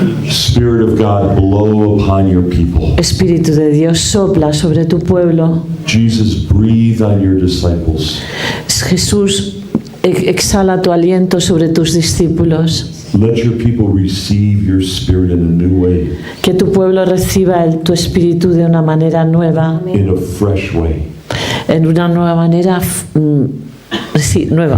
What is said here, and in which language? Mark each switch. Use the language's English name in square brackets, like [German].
[English] Spirit of God, blow upon your people. [Spanish] Espíritu de Dios, sopla sobre tu pueblo. [English] Jesus, breathe on your disciples. [Spanish] Jesús, exhala tu aliento sobre tus discípulos. [English] Let your people receive your Spirit in a new way, [Spanish] Que tu pueblo reciba tu espíritu de una manera nueva, [English] in a fresh way. [Spanish] en una nueva manera, sí, nueva.